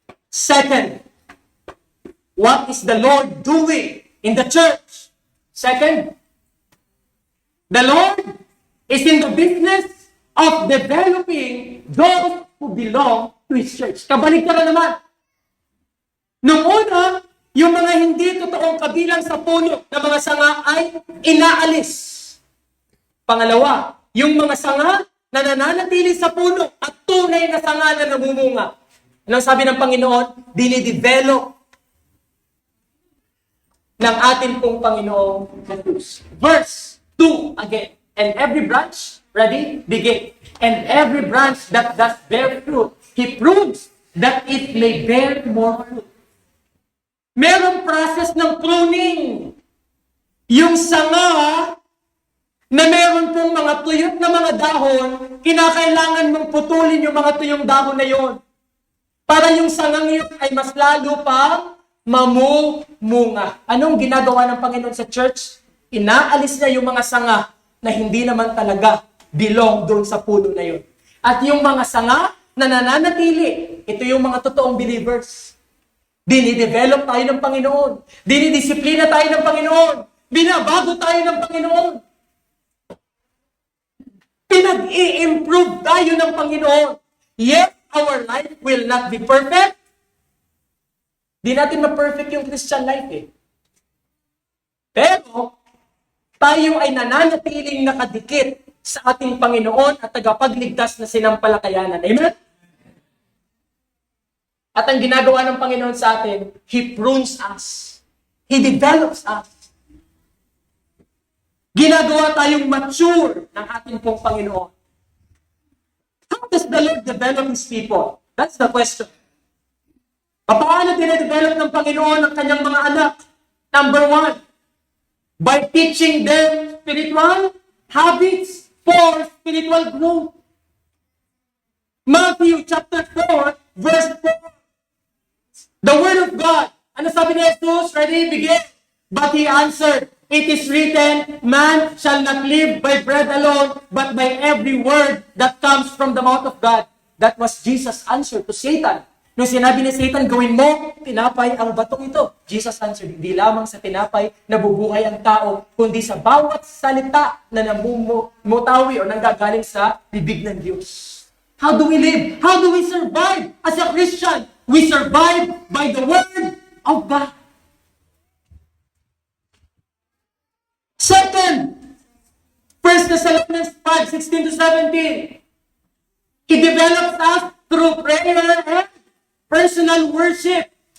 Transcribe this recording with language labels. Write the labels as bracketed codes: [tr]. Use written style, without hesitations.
[en] Second, what is the Lord doing in the church? Second, the Lord is in the business of developing those who belong to His church. [tl] Kabalik ka na naman. Nung una, yung mga hindi totoong kabilang sa puno na mga sanga ay inaalis. Pangalawa, yung mga sanga na nananatili sa puno at tunay na sanga na namumunga. Anong sabi ng Panginoon? Dinidevelop ng ating pong Panginoong Jesus. [en] Verse 2 again. And every branch, ready? Begin. And every branch that does bear fruit, He prunes that it may bear more fruit. [tl] Merong process ng pruning. Yung sanga na meron pong mga tuyot na mga dahon, kinakailangan mong putulin yung mga tuyong dahon na yon. Para yung sangang yun ay mas lalo pang mamumunga. Anong ginagawa ng Panginoon sa church? Inaalis niya yung mga sanga na hindi naman talaga belong doon sa puno na yun. At yung mga sanga na nananatili, ito yung mga totoong believers. Dinidevelop tayo ng Panginoon. Dinidisiplina tayo ng Panginoon. Binabago tayo ng Panginoon. Pinag-i-improve tayo ng Panginoon. [en] Yet, our life will not be perfect. [tl] Di natin ma-perfect yung Christian life eh. Pero, tayo ay nananatiling nakadikit sa ating Panginoon at tagapagligtas na sinampalatayanan. Amen? At ang ginagawa ng Panginoon sa atin, [en] He prunes us. He develops us. [tl] Ginagawa tayong mature ng ating pong Panginoon. [en] How does the Lord develop His people? That's the question. [tl] Paano dine-develop ng Panginoon ang kanyang mga anak? [en] Number 1, by teaching them spiritual habits for spiritual growth. Matthew chapter 4, verse 4. The Word of God. [tl] Ano sabi ni Jesus? [en] Ready? Begin. But He answered, it is written, man shall not live by bread alone, but by every word that comes from the mouth of God. That was Jesus' answer to Satan. [tl] Nung sinabi ni Satan, gawin mo, tinapay ang batong ito. [en] Jesus answered, [tl] hindi lamang sa tinapay nabubuhay ang tao, kundi sa bawat salita na namumutawi o nanggagaling sa bibig ng Diyos. [en] How do we live? How do we survive as a Christian? We survive by the Word of God. Second, 1 Thessalonians 5:16-17. He develops us through prayer and personal worship.